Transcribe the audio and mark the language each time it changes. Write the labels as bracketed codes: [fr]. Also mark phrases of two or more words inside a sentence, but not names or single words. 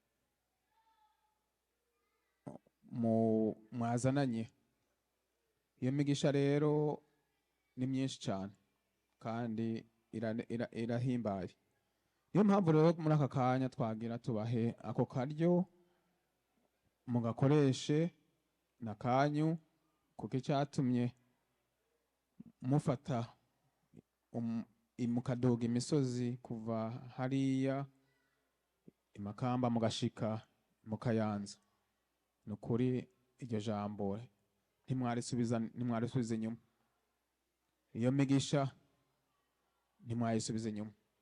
[rn] mwazananye iyo migisha rero ni myinshi cyane kandi irahimbaye niyo mpamvu rero muri aka kanya twagira tubahe ako karyo mugakoreshe na kanyu kuko icyatumye mufata mukadoga imisozi kuva hariya imakamba mugashika mukayanza ni ukuri iryo jambo ntimwarisubiza inyuma iyo migisha ntimwayisubiza inyuma